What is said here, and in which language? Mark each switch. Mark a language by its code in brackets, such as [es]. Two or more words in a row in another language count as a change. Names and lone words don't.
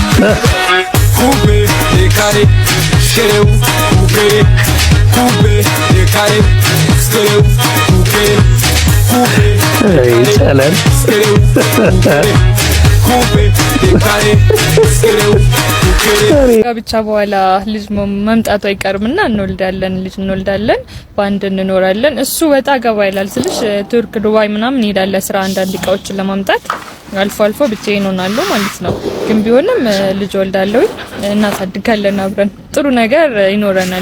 [fr] Coupe, décalé, c'est où? Coupé, coupé, décalé, c'est où? Coupé, coupé, décalé, c'est où? Coupé, décalé, c'est où? [am] ብቻ በኋላ ልጅ መምጣቱ አይቀርምና እንወልዳለን በአንድ እንኖራለን። እሱ ወጣ ገባ ይላል ስልሽ ቱርክ ዱባይ ምናምን ይሄዳል ስራ አንዳንድ እቃዎችን ለማምጣት አልፎ አልፎ ብቻዬን ሆናለሁ ማለት ነው። ግን ቢሆንም ልጅ ወልዳለሁ እናሳድጋለን አብረን ጥሩ ነገር ይኖረናል።